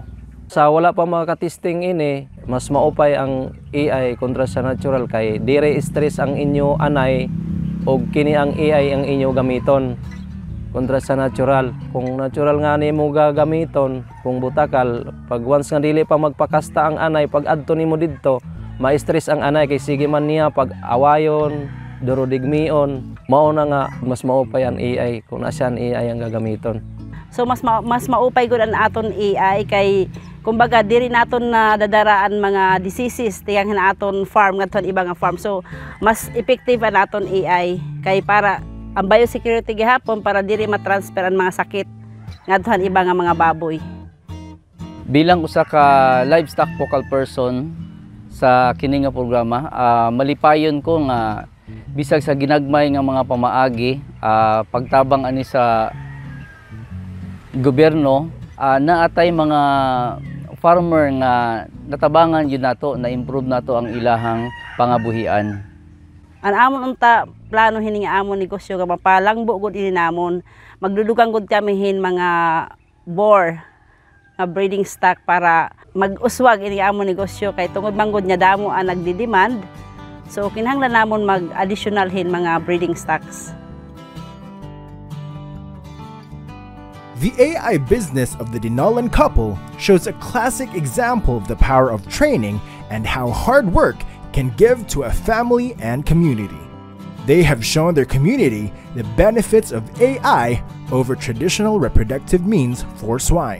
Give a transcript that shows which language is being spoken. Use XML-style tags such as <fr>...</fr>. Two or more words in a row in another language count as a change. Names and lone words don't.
<war>Sa wala pa makatesting ini, mas maupay ang AI kontra sa natural kay dire stress ang inyo anay o kini ang AI ang inyo gamiton kontra sa natural. Kung natural nga nimo gagamiton, kung butakal, pag once nga dili pa magpakasta ang anay, pag adto nimo didto, ma-stress ang anay kay sige man niya pag awayon, durodigmion, mao na nga mas maupay ang AI kung nasaan AI ang gagamiton. So mas maupay gud ang aton AI kay kumbaga diri naton na dadaraan mga diseases tiyang aton farm ngadto iba nga farm. So mas effective ang aton AI kay para ang biosecurity gihapon para diri matransfer ang mga sakit ngadto iba nga mga baboy.</war> <ceb>Bilang usa ka</ceb> <en>livestock focal person</en> <ceb>sa kini nga programa, malipayon ko nga bisag sa ginagmay nga mga pamaagi, pagtabang ani sa gobyerno, naatay mga farmer nga natabangan yun nato, na-improve nato ang ilahang pangabuhian.</ceb> <war>Ang amon unta plano hini nga amon negosyo nga mapalangbo gud ini namon. Magdudugang gud kami hin mga boar nga</war> <en>breeding stock</en> <war>para mag-uswag ini amon negosyo kay tungod manggod nya damo ang nagdi-demand. So kinahanglan namon mag-additional hin mga</war> <en>breeding stocks. The AI business of the Dinolan couple shows a classic example of the power of training and how hard work can give to a family and community. They have shown their community the benefits of AI over traditional reproductive means for swine.</en>